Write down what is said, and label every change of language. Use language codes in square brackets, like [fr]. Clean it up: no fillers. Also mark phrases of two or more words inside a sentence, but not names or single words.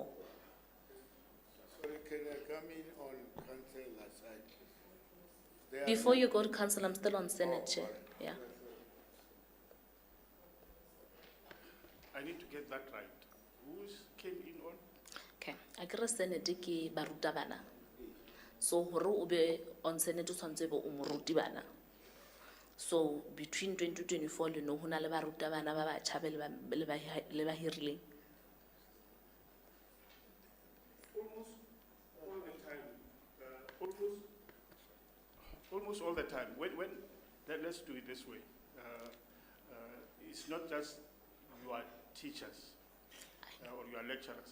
[en] Sorry, can I come in on councillor side? There are Before no- you go to council, I'm still on Senate chair, sorry. yeah. I need to get that right. Who came in on? Okay, I get Senate [st] ke barutabana. So hore o be on Senate o tshwantse o be o morutabana. So between 2024 le no ho na le barutabana ba batjha be le ba hirileng. [en] Almost all the time. Almost all the time. Let's do it this way. It's not just your teachers or your lecturers.